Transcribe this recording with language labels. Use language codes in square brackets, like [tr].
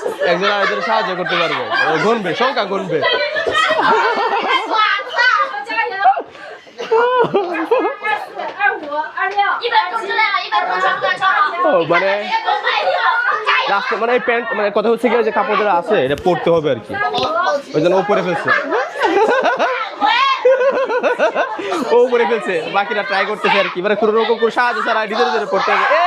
[bn] একজন আরেকজনের সাহায্য করতে পারবে, গুনবে, সংখ্যা গুনবে। [zh] 哇塞！加油！24、25、26。1分钟之内了，1分钟超过超。 [bn] ও মানে [zh] 都卖掉，加油！ [bn] রাস্তা মানে এই প্যান্ট মানে কথা হচ্ছে কি যে কাপড় যেটা আছে এটা পরতে হবে আর কি, ওই জন্য ও পরে ফেলছে। ও পরে ফেলছে, বাকিরা ট্রাই করতেছে আর কি, মানে কোনো রকম কোনো সাহায্য ছাড়া নিজের নিজের পড়তে হবে।